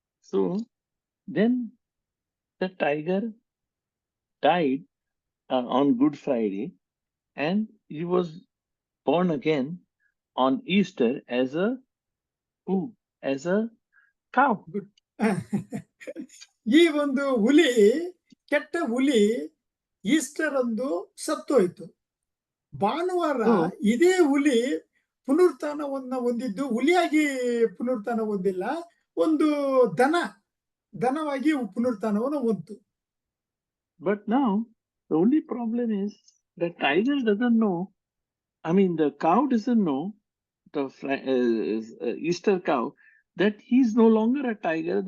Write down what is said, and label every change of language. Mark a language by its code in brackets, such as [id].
[en] So then the tiger died on Good Friday, and he was born again on Easter as a cow. [kn] ಈ ಒಂದು ಹುಲಿ, ಕೆಟ್ಟ ಹುಲಿ, Easter ಅಂದು ಸತ್ತೋಯ್ತು. ಭಾನುವಾರ ಇದೇ ಹುಲಿ ಪುನರುತ್ಥಾನವನ್ನ ಹೊಂದಿದ್ದು, ಹುಲಿಯಾಗಿ ಪುನರುತ್ಥಾನ ಹೊಂದಿಲ್ಲ, ಒಂದು ದನವಾಗಿ ಪುನರುತ್ಥಾನವನ್ನು ಹೊಂದಿತು. [en] But now the only problem is the tiger doesn't know. I mean, the cow doesn't know, the Easter cow, that he's no longer a tiger.